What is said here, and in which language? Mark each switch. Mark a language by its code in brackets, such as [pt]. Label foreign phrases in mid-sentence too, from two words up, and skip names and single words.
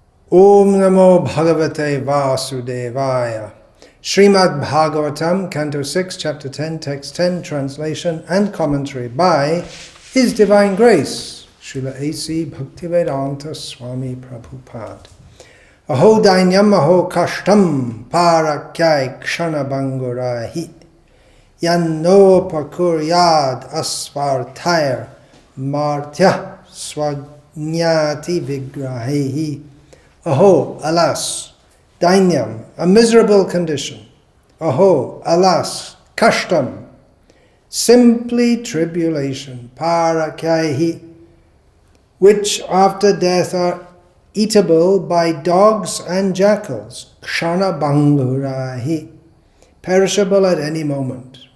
[sa] ॐ नमो भगवते वासुदेवाय. [en] Srimad Bhagavatam, Canto 6, Chapter 10, Text 10, Translation and Commentary by His Divine Grace, Srila A.C. Bhaktivedanta Swami Prabhupada. [sa] अहो दैन्यम् अहो कष्टम् पारक्यैः क्षण भङ्गुरैः यन्नो पकुर्याद् अस्वार्थैर् मर्त्य स्वज्ञाति विग्रहैः. [en] Aho, alas, dainyam, a miserable condition. Aho, alas, kashtam, simply tribulation, parakyahi, which after death are eatable by dogs and jackals, [sa] क्षण भङ्गुरैः, [en] perishable at any moment.